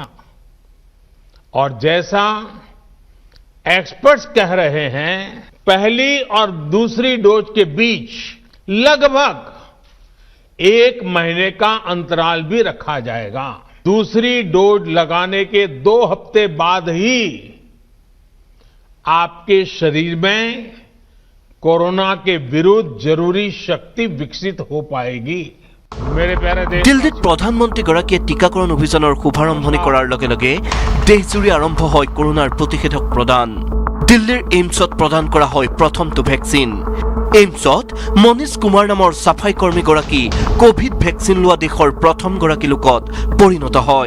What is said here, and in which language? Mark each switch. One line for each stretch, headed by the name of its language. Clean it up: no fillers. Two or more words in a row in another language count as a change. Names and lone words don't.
Hindi: और जैसा एक्सपर्ट्स कह रहे हैं, पहली और दूसरी डोज के बीच लगभग 1 महीने का अंतराल भी रखा जाएगा। दूसरी डोज लगाने के 2 हफ्ते बाद ही आपके शरीर में कोरोना के विरुद्ध जरूरी शक्ति विकसित हो पाएगी। मेरे प्यारे देश,
Assamese: দিল্লীত প্ৰধানমন্ত্ৰীগৰাকীয়ে টিকাকৰণ অভিযানৰ শুভাৰম্ভণি কৰাৰ লগে লগে দেশজুৰি আৰম্ভ হয় কৰোনাৰ প্ৰতিষেধক প্ৰদান। দিল্লীৰ এইমছত প্ৰদান কৰা হয় প্ৰথমটো ভেকচিন। এইমছত মনীষ কুমাৰ নামৰ চাফাই কৰ্মীগৰাকী কোভিড ভেকচিন লোৱা দেশৰ প্ৰথমগৰাকী লোকত পৰিণত হয়।